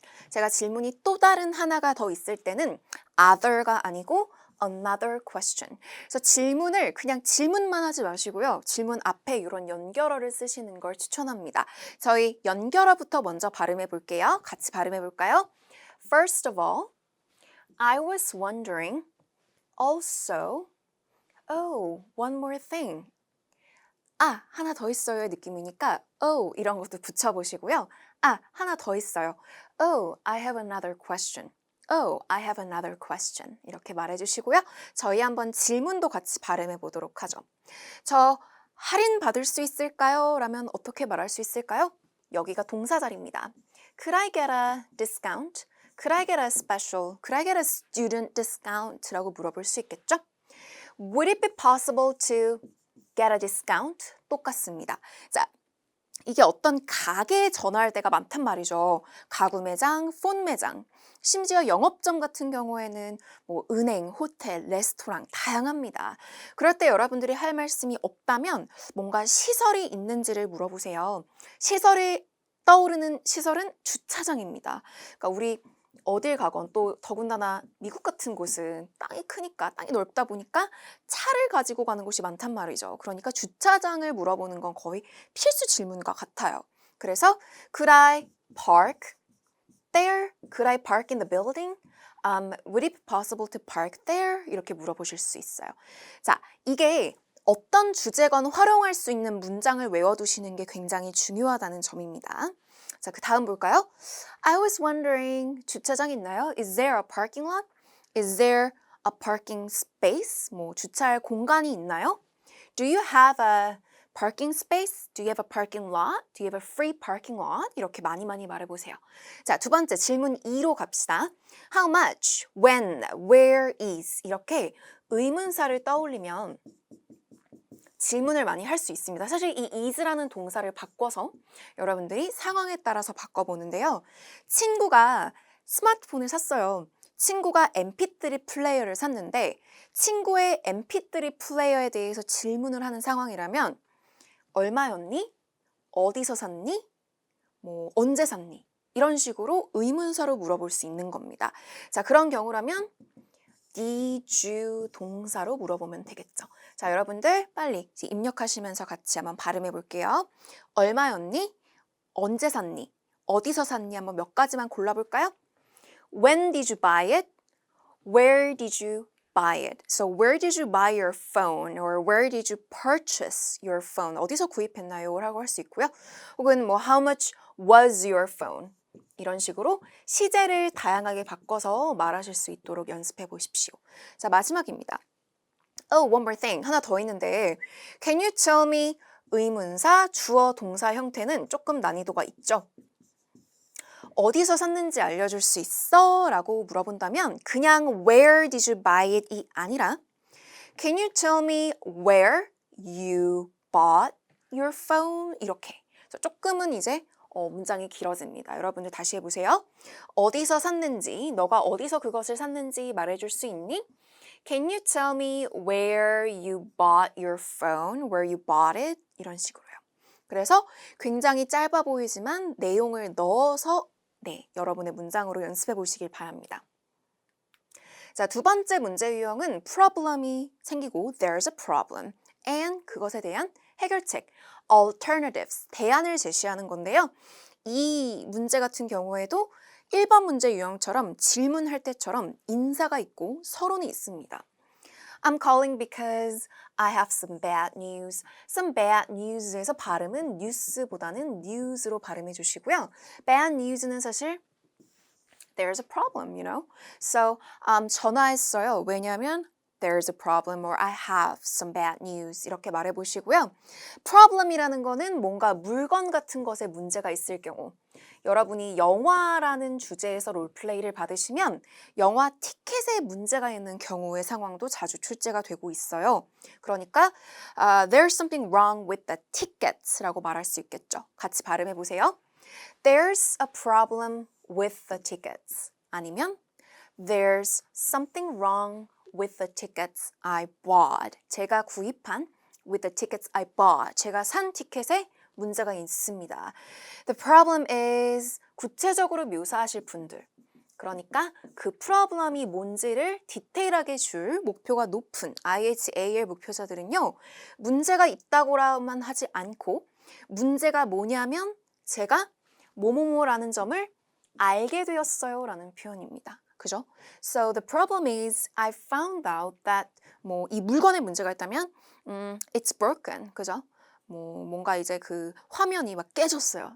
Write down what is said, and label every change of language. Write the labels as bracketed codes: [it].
[ko] 제가 질문이 또 다른 하나가 더 있을 때는 other가 아니고 [en] another question. [ko] 그래서 질문을 그냥 질문만 하지 마시고요. 질문 앞에 이런 연결어를 쓰시는 걸 추천합니다. 저희 연결어부터 먼저 발음해 볼게요. 같이 발음해 볼까요? [en] First of all, I was wondering also, one more thing. [ko] 하나 더 있어요의 느낌이니까 이런 것도 붙여보시고요. 하나 더 있어요. [en] I have another question. I have another question. [ko] 이렇게 말해주시고요. 저희 한번 질문도 같이 발음해 보도록 하죠. 저 할인 받을 수 있을까요? 라면 어떻게 말할 수 있을까요? 여기가 동사 자리입니다. [en] Could I get a discount? Could I get a special? Could I get a student discount? [ko] 라고 물어볼 수 있겠죠? [en] Would it be possible to get a discount? [ko] 똑같습니다. 자, 이게 어떤 가게에 전화할 때가 많단 말이죠. 가구 매장, 폰 매장, 심지어 영업점 같은 경우에는 은행, 호텔, 레스토랑 다양합니다. 그럴 때 여러분들이 할 말씀이 없다면 뭔가 시설이 있는지를 물어보세요. 떠오르는 시설은 주차장입니다. 그러니까 우리 어딜 가건 또 더군다나 미국 같은 곳은 땅이 크니까 땅이 넓다 보니까 차를 가지고 가는 곳이 많단 말이죠. 그러니까 주차장을 물어보는 건 거의 필수 질문과 같아요. 그래서 [en] Could I park there? Could I park in the building? Would it be possible to park there? [ko] 이렇게 물어보실 수 있어요. 자, 이게 어떤 주제건 활용할 수 있는 문장을 외워두시는 게 굉장히 중요하다는 점입니다. 자, 그 다음 볼까요? [en] I was wondering, [ko] 주차장 있나요? [en] Is there a parking lot? Is there a parking space? [ko] 주차할 공간이 있나요? [en] Do you have a parking space? Do you have a parking lot? Do you have a free parking lot? [ko] 이렇게 많이 말해보세요. 자, 두 번째 질문 2로 갑시다. [en] How much? When? Where is? [ko] 이렇게 의문사를 떠올리면 질문을 많이 할 수 있습니다. 사실 이 is라는 동사를 바꿔서 여러분들이 상황에 따라서 바꿔보는데요. 친구가 스마트폰을 샀어요. 친구가 mp3 플레이어를 샀는데 친구의 mp3 플레이어에 대해서 질문을 하는 상황이라면 얼마였니? 어디서 샀니? 언제 샀니? 이런 식으로 의문사로 물어볼 수 있는 겁니다. 자, 그런 경우라면 [en] did you [ko] 동사로 물어보면 되겠죠. 자, 여러분들 빨리 이제 입력하시면서 같이 한번 발음해 볼게요. 얼마였니? 언제 샀니? 어디서 샀니? 한번 몇 가지만 골라볼까요? [en] When did you buy it? Where did you buy it? So where did you buy your phone? Or where did you purchase your phone? [ko] 어디서 구입했나요? 라고 할 수 있고요. 혹은 뭐 [en] how much was your phone? [ko] 이런 식으로 시제를 다양하게 바꿔서 말하실 수 있도록 연습해 보십시오. 자, 마지막입니다. [en] Oh, one more thing. [ko] 하나 더 있는데 [en] Can you tell me [ko] 의문사, 주어, 동사 형태는 조금 난이도가 있죠. 어디서 샀는지 알려줄 수 있어? 라고 물어본다면 그냥 [en] Where did you buy it? [ko] 이 아니라 [en] Can you tell me where you bought your phone? [ko] 이렇게 조금은 이제 문장이 길어집니다. 여러분들 다시 해보세요. 어디서 샀는지, 너가 어디서 그것을 샀는지 말해줄 수 있니? [en] Can you tell me where you bought your phone? Where you bought it? [ko] 이런 식으로요. 그래서 굉장히 짧아 보이지만 내용을 넣어서 여러분의 문장으로 연습해 보시길 바랍니다. 자, 두 번째 문제 유형은 problem이 생기고 [en] there's a problem and [ko] 그것에 대한 해결책 alternatives, 대안을 제시하는 건데요. 이 문제 같은 경우에도 1번 문제 유형처럼 질문할 때처럼 인사가 있고 서론이 있습니다. [en] I'm calling because I have some bad news. [ko] Some bad news에서 발음은 news보다는 news로 발음해 주시고요. bad news는 사실 [en] there's a problem, you know. So [ko] 전화했어요. 왜냐하면 [en] there's a problem or I have some bad news [ko] 이렇게 말해 보시고요. problem이라는 거는 뭔가 물건 같은 것에 문제가 있을 경우 여러분이 영화라는 주제에서 롤플레이를 받으시면 영화 티켓에 문제가 있는 경우의 상황도 자주 출제가 되고 있어요. [en] 그러니까 there's something wrong with the tickets [ko] 라고 말할 수 있겠죠. 같이 발음해 보세요. [en] There's a problem with the tickets [ko] 아니면 [en] There's something wrong with the tickets I bought. [ko] 제가 구입한 [en] with the tickets I bought. [ko] 제가 산 티켓에 문제가 있습니다. [en] The problem is [ko] 구체적으로 묘사하실 분들. 그러니까 그 problem이 뭔지를 디테일하게 줄 목표가 높은 IHAL 목표자들은요. 문제가 있다고만 하지 않고 문제가 뭐냐면 제가 뭐뭐뭐라는 점을 알게 되었어요 라는 표현입니다. 그죠? [en] So the problem is I found out that [ko] 뭐 이 물건에 문제가 있다면 [en] it's broken. [ko] 그죠? 뭔가 이제 그 화면이 막 깨졌어요.